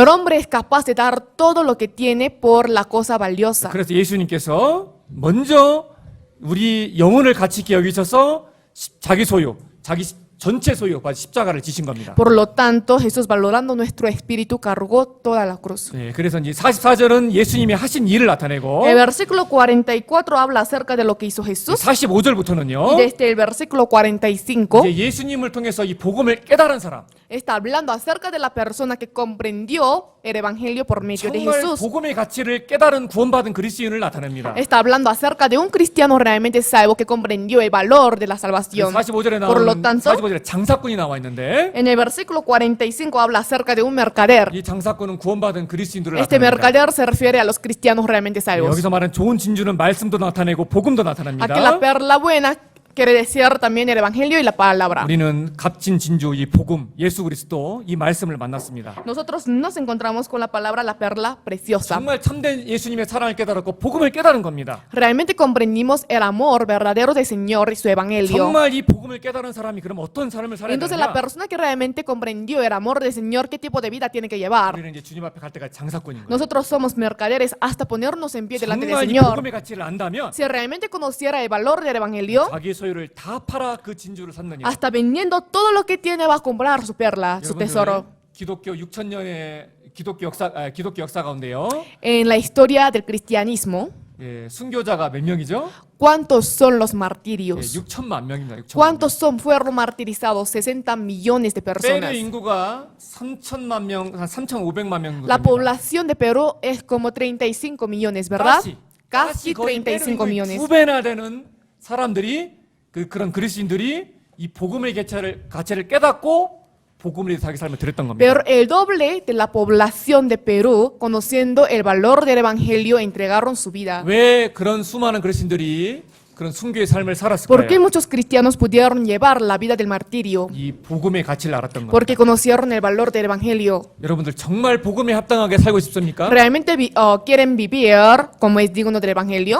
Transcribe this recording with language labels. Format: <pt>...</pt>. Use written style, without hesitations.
<es>El hombre es capaz de dar todo lo que tiene por la cosa valiosa.</es> <ko>그래서 예수님께서 먼저 우리 영혼을 가치 있게 여기셔서 자기 소유, 자기 전체 소유, 십자가를 지신 겁니다.</ko> <es>Por lo tanto, Jesús, valorando nuestro espíritu, cargó toda la cruz.</es> <ko>네, 그래서 이제 44절은 예수님이 하신 일을 나타내고</ko> <es>El versículo 44 habla acerca de lo que hizo Jesús.</es> <ko>45절부터는요.</ko> <es>Y desde el versículo 45</es> <ko>이제 예수님을 통해서 이 복음을 깨달은 사람,</ko> <es>está hablando acerca de la persona que comprendió el evangelio por medio de</es> <ko>정말</ko> <es>Jesús.</es> <ko>복음의 가치를 깨달은 구원받은 그리스도인을 나타냅니다.</ko> <es>Está hablando acerca de un cristiano realmente salvo que comprendió el valor de la salvación.</es> <ko>45절에</ko> <es>Por lo</es> <ko>나오는</ko> <es>tanto,</es> <ko>45절에 장사꾼이 나와 있는데</ko> <es>en el versículo 45 habla acerca de un mercader.</es> <ko>이 장사꾼은 구원받은 그리스도인들을</ko> <es>Este</es> <ko>나타냅니다.</ko> <es>mercader se refiere a los cristianos realmente salvos.</es> <ko>여기서 말하는 좋은 진주는 말씀도 나타내고 복음도 나타납니다.</ko> <es>Aquí la perla buena quiere decir también el evangelio y la palabra.</es> <ko>우리는 값진 진주 이 복음 예수 그리스도 이 말씀을 만났습니다.</ko> <es>Nosotros nos encontramos con la palabra la perla preciosa.</es> <ko>정말 참된 예수님의 사랑을 깨달았고 복음을 깨달은 겁니다.</ko> <es>Realmente comprendimos el amor verdadero del Señor y su evangelio.</es> <ko>정말 이 복음을 깨달은 사람이 그럼 어떤 삶을 살아야</ko> <es>Entonces la</es> <ko>되느냐?</ko> <es>persona que realmente comprendió el amor del Señor, ¿qué tipo de vida tiene que llevar?</es> <ko>우리는 이제 주님 앞에 갈 때까지 장사꾼인 거예요.</ko> <es>Nosotros somos mercaderes hasta ponernos en pie delante del</es> <ko>정말 이</ko> <es>Señor.</es> <ko>복음의 가치를 안다면</ko> <es>Si realmente conociera el valor del evangelio,</es> <ko>자기 소유를 다 팔아 그 진주를 샀느냐?</ko> <es>hasta vendiendo todo lo que tiene va a comprar su perla, su</es> <ko>여러분들,</ko> <es>tesoro.</es> <ko>기독교 6,000년의 기독교 역사 가운데요.</ko> <es>En la historia del cristianismo,</es> <ko>예, 순교자가 몇 명이죠?</ko> <es>¿cuántos son los</es> <ko>예,</ko> <es>martirios?</es> <ko>6천만 명입니다. 6천만 명.</ko> <es>¿Cuántos fueron martirizados? 60 millones de</es> <ko>페루</ko> <es>personas.</es> <ko>인구가 3천만 명, 한 3,500만 명 정도</ko> <es>La</es> <ko>됩니다.</ko> <es>población de Perú es como 35 millones, ¿verdad? Casi</es> <ko>거의 페루</ko> <es>35</es> <ko>인구의</ko> <es>millones.</es> <ko>2배나 되는 사람들이 그런 그리스도인들이 이 복음의 가치를 깨닫고 복음을 위해서 자기 삶을 드렸던 겁니다.</ko> <es>Pero el doble de la población de Perú, conociendo el valor del evangelio, entregaron su vida.</es> <ko>왜 그런 수많은 그리스도인들이 그런 순교의 삶을 살았을</ko> <es>¿Por qué</es> <ko>거예요.</ko> <es>muchos cristianos pudieron llevar la vida del martirio?</es> <ko>이 복음의 가치를 알았던 겁니다.</ko> <es>Porque conocieron el valor del evangelio.</es> <ko>여러분들 정말 복음에 합당하게 살고 싶습니까?</ko> <es>¿Realmente quieren vivir como es digno del evangelio?</es>